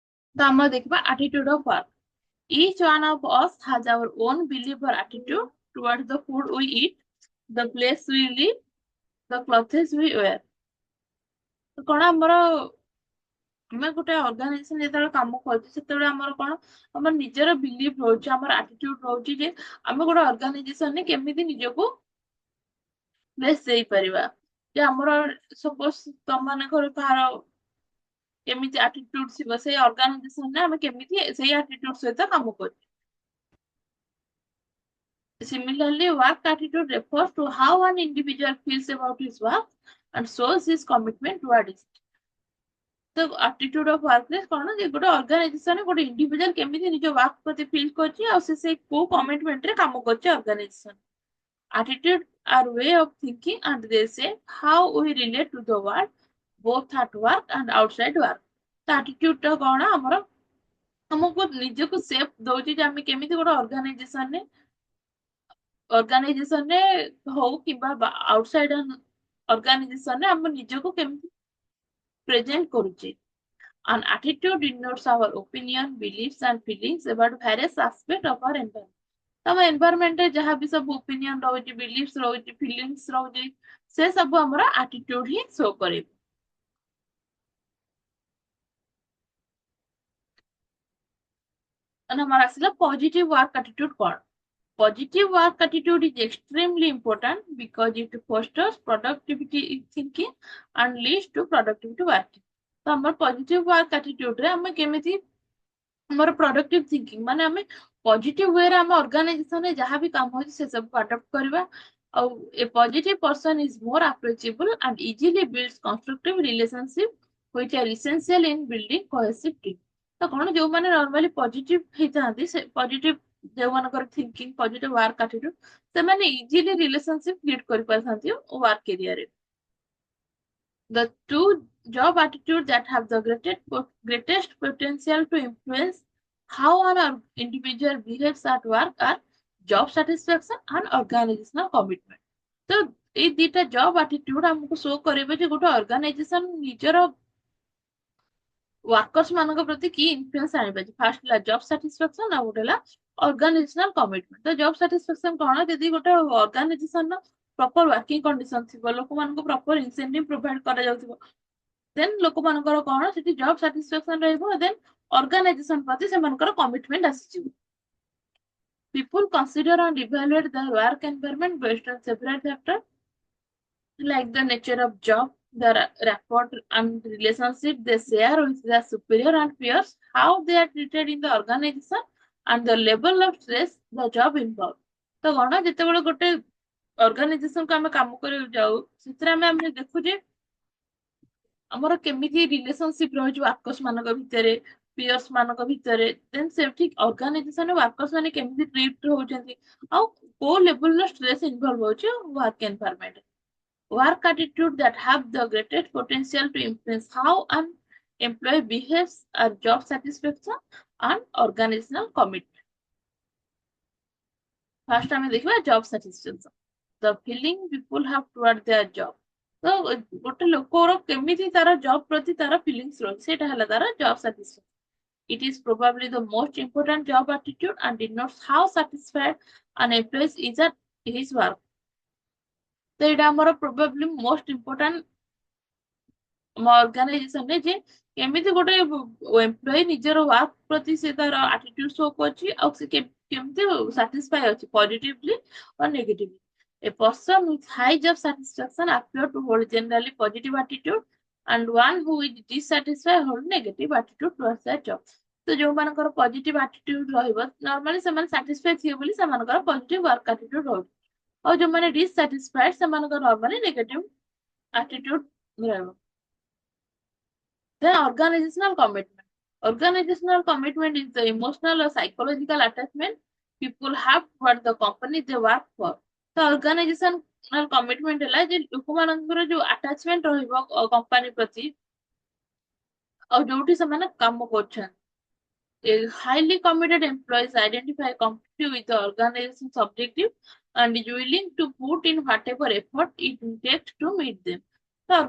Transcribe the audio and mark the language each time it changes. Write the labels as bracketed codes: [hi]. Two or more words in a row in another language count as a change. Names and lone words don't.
[or] ତ ଆମର ଦେଖିବା [en] attitude of work. Each one of us has our own belief or attitude towards the food we eat, the place we live, the clothes we wear. [or] ତ କଣ ଆମର ଆମେ ଗୋଟେ ଅର୍ଗାନାଇଜେସନ ଯେତେବେଳେ କାମ କରୁଛେ ସେତେବେଳେ ଆମର କଣ ଆମର ନିଜର ବିଲିଫ ରହୁଛି ଆମର ଆଟିଟ୍ୟୁଡ ରହୁଛି ଯେ ଆମେ ଗୋଟେ ଅର୍ଗାନାଇଜେସନରେ କେମିତି ନିଜକୁ ପ୍ଲେସ ଦେଇପାରିବା ଯେ ଆମର ସପୋଜ ତମମାନଙ୍କର କାହାର କେମିତି ଆଟିଟ୍ୟୁଡ ଥିବ ସେଇ ଅର୍ଗାନାଇଜେସନରେ ଆମେ କେମିତି ସେଇ ଆଟିଟ୍ୟୁଡ ସହିତ କାମ କରୁଛେ. [en] Similarly, work attitude refers to how an individual feels about his work and shows his commitment toward it. The attitude of workplace [or] କଣ ଯେ ଗୋଟେ ଅର୍ଗାନାଇଜେସନ ଗୋଟେ ଇଣ୍ଡିଭିଜୁଆଲ କେମିତି ନିଜ ୱାର୍କ ପ୍ରତି ଫିଲ୍ କରୁଛି ଆଉ ସେ କୋଉ କମିଟମେଣ୍ଟରେ କାମ କରୁଛି ଅର୍ଗାନାଇଜେସନ. [en] Attitude are way of thinking and they say how we relate to the world both at work and outside work. [or] ତ attitude ଟା କଣ ଆମର ଆମକୁ ନିଜକୁ ସେଫ ଦଉଛି ଯେ ଆମେ କେମିତି ଗୋଟେ ଅର୍ଗାନାଇଜେସନରେ ହଉ କିମ୍ବା [en] outside organization [or] ଆମେ ନିଜକୁ କେମିତି ପ୍ରେଜେଣ୍ଟ କରୁଛେ. [en] An attitude denotes our opinion, beliefs and feelings about various aspects of our environment. [or] ତମ ଏନଭାରମେଣ୍ଟରେ ଯାହା ବି ସବୁ ଓପିନିଅନ ରହୁଛି ବିଲିଫ୍ସ ରହୁଛି ଫିଲିଙ୍ଗସ ରହୁଛି ସେ ସବୁ ଆମର ଆଟିଟ୍ୟୁଡ ହିଁ ଶୋ କରିବ. ଆମର ଆସିଲା [en] positive work attitude [or] କଣ? [en] Positive work attitude is extremely important because it fosters productivity thinking and leads to productivity working. [or] ତ ଆମର [en] positive work attitude [or] ରେ ଆମେ କେମିତି ଆମର [en] productive thinking [or] ମାନେ ଆମେ [en] positive way [or] ରେ ଆମ ଅର୍ଗାନାଇଜେସନରେ ଯାହା ବି କାମ ହଉଛି ସେ ସବୁକୁ ଆଡପ୍ଟ କରିବା ଆଉ [en] a positive person is more approachable and easily builds constructive relationship which are essential in building cohesive team. [or] ତ କଣ ଯୋଉମାନେ ନର୍ମାଲି ପଜିଟିଭ ହେଇଥାନ୍ତି ସେ ପଜିଟିଭ ଯୋଉମାନଙ୍କର ଥିଙ୍କିଂ [en] positive work attitude [or] ସେମାନେ [en] easily relationship build [or] କରିପାରିଥାନ୍ତି [en] work area. The two job attitudes that have the greatest potential to influence how an individual behaves at work are job satisfaction and organizational commitment. [or] ତ ଏଇ ଦିଟା [en] job attitude [or] ଆମକୁ ଶୋ କରିବେ ଯେ ଗୋଟେ ଅର୍ଗାନାଇଜେସନ ନିଜର ୱାର୍କର୍ସ ମାନଙ୍କ ପ୍ରତି କି ଇନଫ୍ଲୁଏନ୍ସ ଆଣିପାରିଛି. ଫାର୍ଷ୍ଟ ହେଲା [en] job satisfaction [or] ଆଉ ଗୋଟେ ହେଲା [en] organizational commitment. [or] ତ [en] job satisfaction [or] କଣ ଯଦି ଗୋଟେ ଅର୍ଗାନାଇଜେସନର [en] proper working condition [or] ଥିବ ଲୋକମାନଙ୍କୁ [en] proper incentive provide [or] କରାଯାଉଥିବ ଦେନ୍ ଲୋକମାନଙ୍କର କଣ ସେଠି [en] job satisfaction [or] ରହିବ [en] then organization [or] ପ୍ରତି ସେମାନଙ୍କର କମିଟମେଣ୍ଟ ଆସିଯିବ. [en] People consider and evaluate their work environment based on several factors like the nature of job, the rapport and relationship they share with their superior and peers, how they are treated in the organization, and the level of stress the job involves. [or] ତ କଣ ଯେତେବେଳେ ଗୋଟେ ଅର୍ଗାନାଇଜେସନ କୁ ଆମେ କାମ କରିବାକୁ ଯାଉ ସେଥିରେ ଆମେ ଦେଖୁଛେ ଆମର କେମିତି ରିଲେସନସିପ ରହିଛି ୱାର୍କର୍ସ ମାନଙ୍କ ଭିତରେ ପିୟର୍ସ ମାନଙ୍କ ଭିତରେ ଦେନ୍ ସେଠି [en] organization workers [or] ମାନେ କେମିତି ଟ୍ରିଟ ହଉଛନ୍ତି ଆଉ କୋଉ ଲେଭେଲର [en] stress involve [or] ହଉଛି [en] work environment. Work attitude that have the greatest potential to influence how an employee behaves are job satisfaction and organizational commitment. First, [or] ଆମେ ଦେଖିବା [en] job satisfaction. The feeling people have toward their job. [or] ତ ଗୋଟେ ଲୋକର କେମିତି ତାର ଜବ୍ ପ୍ରତି ତାର ଫିଲିଂସ ରହୁଛି ସେଇଟା ହେଲା ତାର [en] job satisfaction. It is probably the most important job attitude and denotes how satisfied an employee is at his work. [or] ତ ଏଇଟା ଆମର [en] probably most important [or] ଅର୍ଗାନାଇଜେସନରେ ଯେ କେମିତି ଗୋଟେ ଏମ୍ପ୍ଲୟି ନିଜର ୱାର୍କ ପ୍ରତି ସେ ତାର ଆଟିଟ୍ୟୁଡ ଶୋ କରୁଛି ଆଉ ସେ କେମିତି ସାଟିସ୍ଫାଇ ଅଛି [en] positively or negatively. A person with high job satisfaction appear to hold generally positive attitude and one who is dissatisfied hold negative attitude towards their job. [or] ତ ଯୋଉମାନଙ୍କର [en] positive attitude [or] ରହିବ ନର୍ମାଲି ସେମାନେ ସାଟିସ୍ଫାଇ ଥିବେ ବୋଲି ସେମାନଙ୍କର [en] positive work attitude [or] ରହୁଛି ଆଉ ଯୋଉମାନେ ଡିସାଟିସ୍ଫାଇଡ ସେମାନଙ୍କର [en] normally negative attitude [or] ରହିବ. [en] Then organizational commitment. Organizational commitment is the emotional or psychological attachment people have toward the company they work for. The organizational commitment [or] ହେଲା ଯେ ଲୋକମାନଙ୍କର ଯୋଉ attachment ରହିବ କମ୍ପାନୀ ପ୍ରତି ଆଉ ଯୋଉଠି ସେମାନେ କାମ କରୁଛନ୍ତି. [en] A highly committed employees identify completely with the organization's objective and is willing to put in whatever effort it takes to meet them.